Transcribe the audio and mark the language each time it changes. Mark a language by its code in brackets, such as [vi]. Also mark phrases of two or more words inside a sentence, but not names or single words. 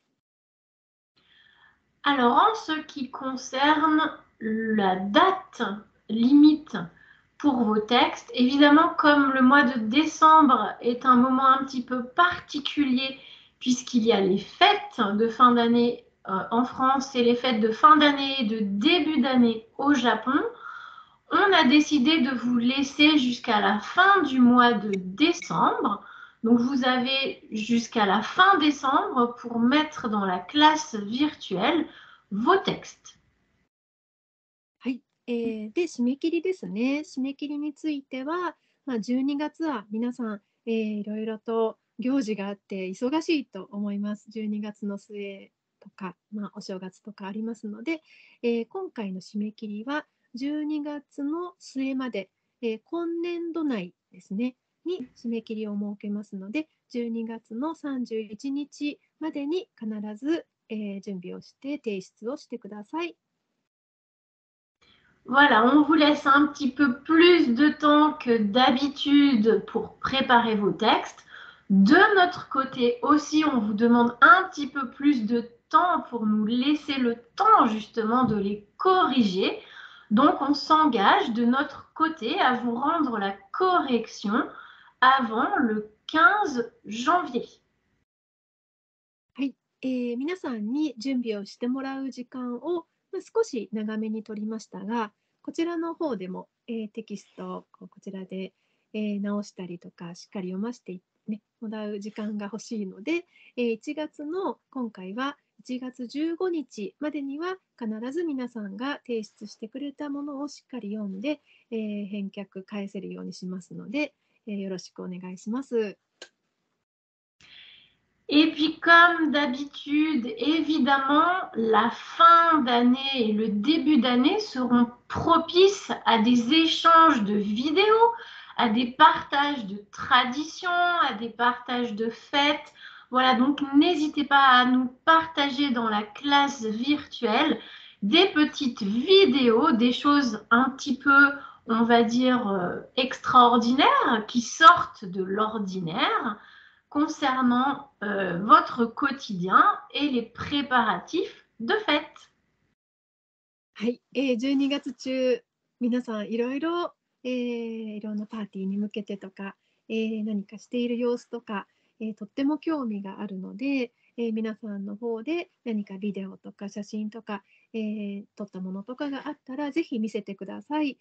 [fr] Alors, en ce qui concerne la date limite pour vos textes, évidemment, comme le mois de décembre est un moment un petit peu particulier, puisqu'il y a les fêtes de fin d'année en France, c'est les fêtes de fin d'année et de début d'année au Japon. On a décidé de vous laisser jusqu'à la fin du mois de décembre. Donc, vous avez jusqu'à la fin décembre pour mettre dans la classe virtuelle vos textes. [ja] はい。で、締め切りですね。締め切りについては、12月は皆さん、いろいろと行事があって忙しいと思います。12月の末とか、お正月とかありますので、今回の締め切りは12月の末まで、今年度内ですね、に締め切りを設けますので、12月の31日までに必ず、準備をして提出をしてください。 [fr] Voilà, on vous laisse un petit peu plus de temps que d'habitude pour préparer vos textes. De notre côté aussi, on vous demande un petit peu plus de temps pour nous laisser le temps justement de les corriger. Donc, on s'engage de notre côté à vous rendre la correction avant le 15 janvier. [ja] はい、皆さんに準備をしてもらう時間を、少し長めに取りましたが、こちらの方でも、テキストをこちらで、直したりとか、しっかり読ませて、もらう時間が欲しいので、1月の今回は1月15日までには必ず皆さんが提出してくれたものをしっかり読んで、返却返せるようにしますので、よろしくお願いします。 [fr] Et puis, comme d'habitude, évidemment, la fin d'année et le début d'année seront propices à des échanges de vidéos, à des partages de traditions, à des partages de fêtes. Voilà, donc n'hésitez pas à nous partager dans la classe virtuelle des petites vidéos, des choses un petit peu, on va dire, extraordinaires, qui sortent de l'ordinaire concernant votre quotidien et les préparatifs de fête. [ja] はい、12月中、皆さんいろいろ、いろんなパーティーに向けてとか、何かしている様子とか、とっても興味があるので、皆さんの方で何かビデオとか写真とか、撮ったものとかがあったらぜひ見せてください。